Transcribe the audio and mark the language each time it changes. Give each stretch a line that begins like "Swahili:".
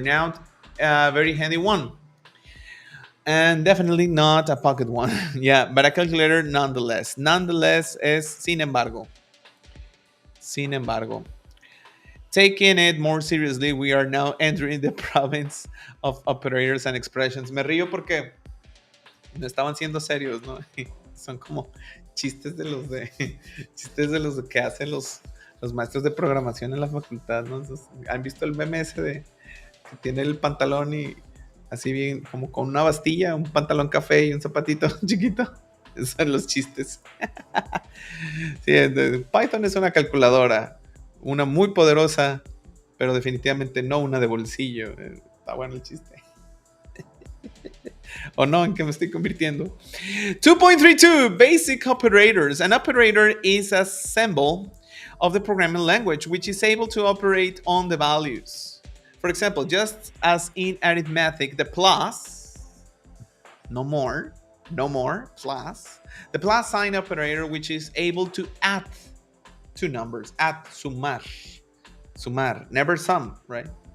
English: Now, a very handy one. And definitely not a pocket one. Yeah, but a calculator nonetheless. Nonetheless
Spanish: es sin embargo.
English: Taking it more seriously, we are now entering the province of operators and expressions.
Spanish: Me río porque no estaban siendo serios, ¿no? Son como chistes de los que hacen los maestros de programación en la facultad, ¿no? Entonces, ¿han visto el meme ese de que tiene el pantalón y así bien, como con una bastilla, un pantalón café y un zapatito chiquito? Esos son los chistes. Sí, Python es una calculadora, una muy poderosa, pero definitivamente no una de bolsillo. Está bueno el chiste. ¿O no? ¿En qué me estoy convirtiendo?
English: 2.32 Basic operators. An operator is a symbol of the programming language which is able to operate on the values. For example, just as in arithmetic, the plus, no more, plus, the plus sign operator which is able to add two numbers, add, sumar, never sum, right?